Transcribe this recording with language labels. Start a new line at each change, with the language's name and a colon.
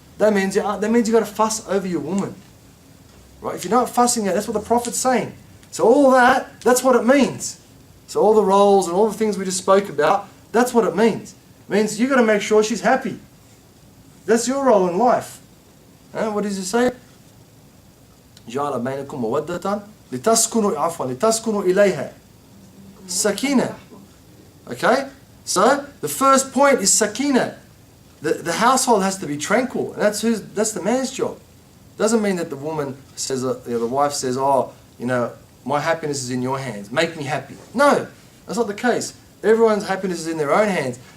English: That means you've got to fuss over your woman. Right? If you're not fussing her, that's what the Prophet's saying. So all that's what it means. So all the roles and all the things we just spoke about, that's what it means. It means you've got to make sure she's happy. That's your role in life. What does he say?
Arabic: جعل بينكم مودة لتسكنوا إليها sakina.
English: Okay? So the first point is sakina. The household has to be tranquil. And that's the man's job. Doesn't mean that the woman says, the wife says, oh, my happiness is in your hands. Make me happy. No, that's not the case. Everyone's happiness is in their own hands.